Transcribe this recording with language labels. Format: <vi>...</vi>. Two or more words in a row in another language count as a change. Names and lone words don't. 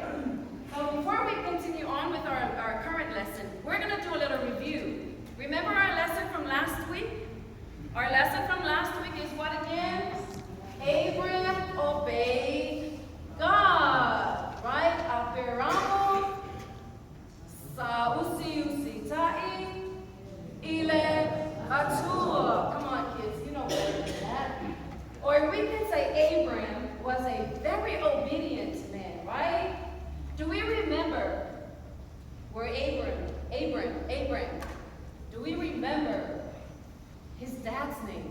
<en>So before we continue on with our current lesson, we're going to do a little review. Remember our lesson from last week? Our lesson from last week is what again? Abraham obeyed God, right?</en> <sm>Aperamo sa usi ile atua.</sm> <en>Come on, kids, you know better than that. Or we can say Abraham was a very obedient man, right? Do we remember where Abram, do we remember his dad's name?</en>